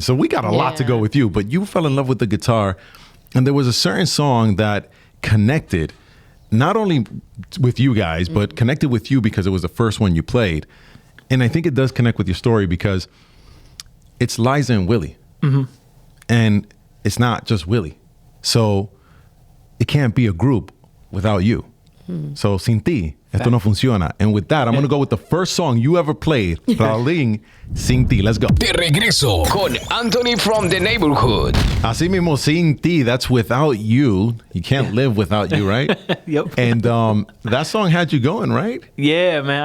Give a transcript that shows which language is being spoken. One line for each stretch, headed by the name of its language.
English: So we got a lot to go with you, but you fell in love with the guitar. And there was a certain song that connected not only with you guys, but connected with you because it was the first one you played. And I think it does connect with your story because it's Liza and Willie. Mm-hmm. And it's not just Willie. So it can't be a group without you.
Spanish: So sin ti, esto no funciona.
English: And with that, I'm going to go with the first song you ever played, Raulin, Sin Ti. Let's go.
Spanish: De regreso con Antony from the neighborhood. Así mismo,
English: Sin Ti, that's without you. You can't live without you, right? Yep. And that song had you going, right? Yeah, man.